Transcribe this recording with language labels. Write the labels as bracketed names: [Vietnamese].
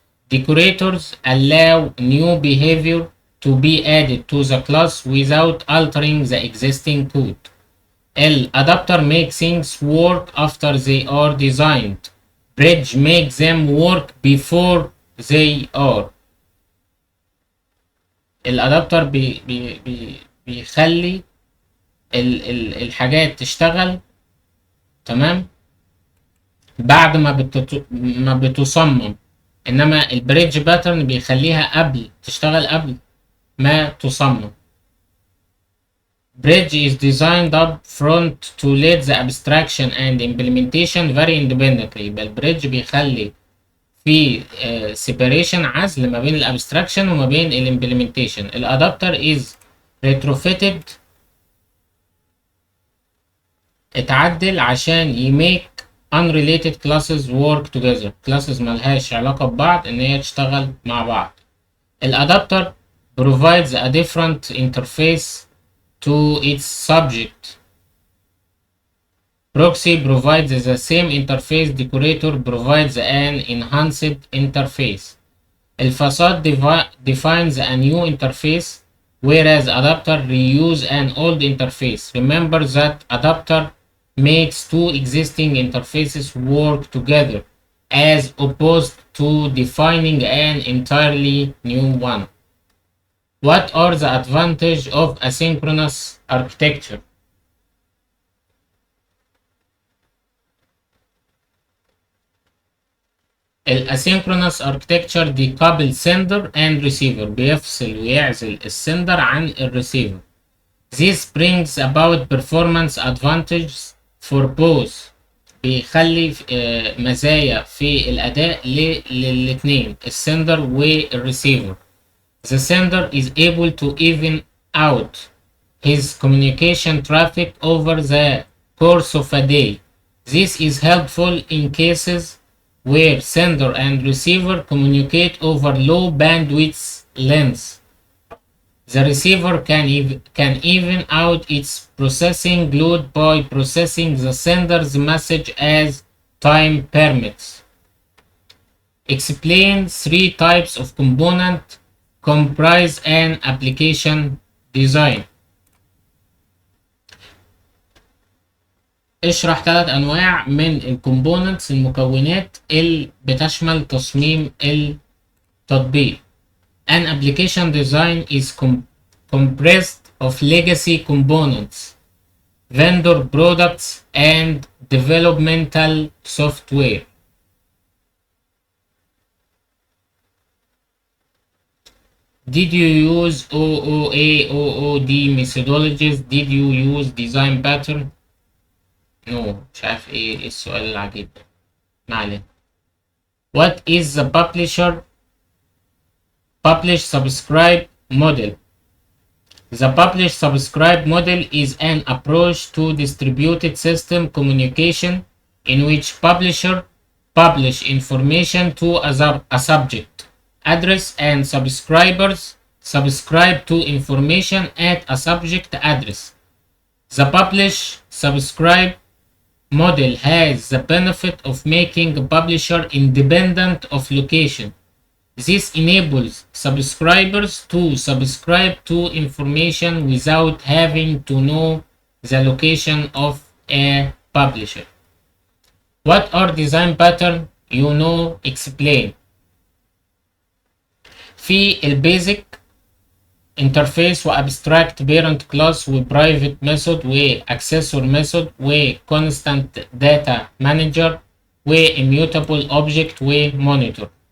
[English] Decorators allow new behavior to be added to the class without altering the existing code. Adapter makes things work after they are designed. Bridge makes them work before they are. [Arabic] الادابتر بيخلي الحاجات تشتغل تمام بعد ما بتصمم، انما البريدج باترن بيخليها تشتغل قبل ما تصمم. [English] Bridge is designed up front to let the abstraction and implementation vary independently. [Arabic] يبقى البريدج بيخلي في separation عزل ما بين الابستراكشن وما بين الامبلمنتيشن. [English] الادابتر is retrofitted [Arabic] اتعدل عشان يميك [English] unrelated classes work together. [Arabic] classes ملهاش علاقة ببعض ان هي تشتغل مع بعض. [English] الادابتر provides a different interface to its subject. Proxy provides the same interface. Decorator provides an enhanced interface. الفصاد defines a new interface, whereas adapter reuse an old interface. Remember that adapter makes two existing interfaces work together, as opposed to defining an entirely new one. What are the advantages of asynchronous architecture? الاسynchronous architecture decouple sender and receiver. [Arabic] بيفصل ويعزل السندر عن الريسيفر. [English] This brings about performance advantages for both. [Arabic] بيخلي مزايا في الأداء للاتنين السندر والريسيفر. [English] The sender is able to even out his communication traffic over the course of a day. This is helpful in cases where sender and receiver communicate over low bandwidth lengths. The receiver can even out its processing load by processing the sender's message as time permits. Explain three types of component comprise an application design. [Arabic] اشرح 3 انواع من الكومبوننتس المكونات اللي بتشمل تصميم التطبيق. [English] An application design is comprised of legacy components vendor products and developmental software. Did you use OOA, OOD methodologies? Did you use design pattern? No. [Arabic] مش عارف ايه السؤال العجيب ده. ما علينا. [English] What is the publish subscribe model? The publish subscribe model is an approach to distributed system communication in which publisher publish information to a subject address and subscribers subscribe to information at a subject address. The publish subscribe model has the benefit of making a publisher independent of location. This enables subscribers to subscribe to information without having to know the location of a publisher. What are design pattern? Explain. [Arabic] في البيزك انترفيس وابستراكت بيرنت كلاس وبرايفت ميثود واكسسور ميثود وكونستانت داتا مانجر واميوتابل اوبجكت ومونيتور.